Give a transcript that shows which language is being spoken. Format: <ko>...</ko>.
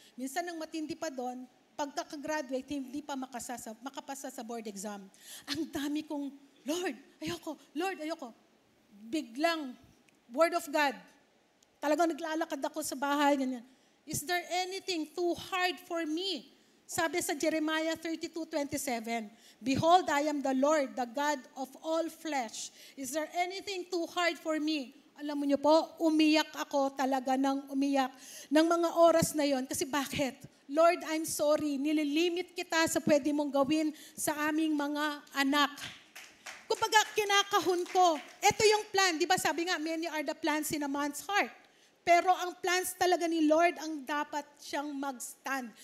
<tl>Minsan ang matindi pa doon, pagka-graduate, hindi pa makapasa sa board exam. Ang dami kong, Lord, ayoko. Biglang,</tl> <en>word of God.</en> <tl>Talagang naglalakad ako sa bahay, ganyan.</tl> <en>Is there anything too hard for me?</en> <tl>Sabi sa</tl> <en>Jeremiah 32:27, Behold, I am the Lord, the God of all flesh. Is there anything too hard for me?</en> <tl>Alam mo niyo po, umiyak ako talaga ng umiyak ng mga oras na yon. Kasi bakit?</tl> <en>Lord, I'm sorry,</en> <tl>nililimit kita sa pwede mong gawin sa aming mga anak. Kumbaga, kinakahon ko. Ito yung plan. Di ba sabi nga,</tl> <en>many are the plans in a man's heart.</en> <tl>Pero ang plans talaga ni Lord ang dapat siyang mag-stand.</tl>